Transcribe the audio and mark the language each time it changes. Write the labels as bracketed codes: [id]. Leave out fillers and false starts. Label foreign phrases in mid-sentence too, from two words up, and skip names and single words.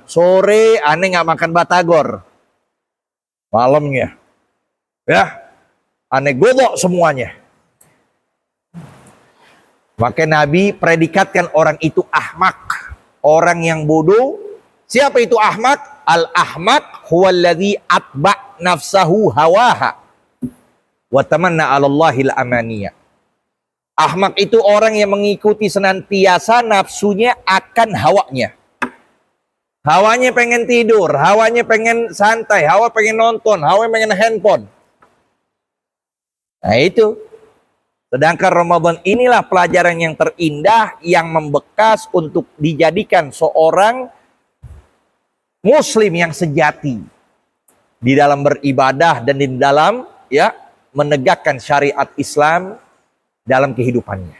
[id] Sore aneh nggak makan batagor. Malamnya. Ya. Aneh godok semuanya. Maka Nabi predikatkan orang itu ahmak. Orang yang bodoh. Siapa itu ahmak? [ar] الأحمق هو الذي أتبع نفسه هواها وتمنى على الله الأماني. [id] Ahmak itu orang yang mengikuti senantiasa nafsunya akan hawanya. Hawanya pengen tidur, hawanya pengen santai, hawa pengen nonton, hawa pengen handphone. Nah itu. Sedangkan Ramadan inilah pelajaran yang terindah yang membekas untuk dijadikan seorang Muslim yang sejati di dalam beribadah dan di dalam ya menegakkan syariat Islam dalam kehidupannya.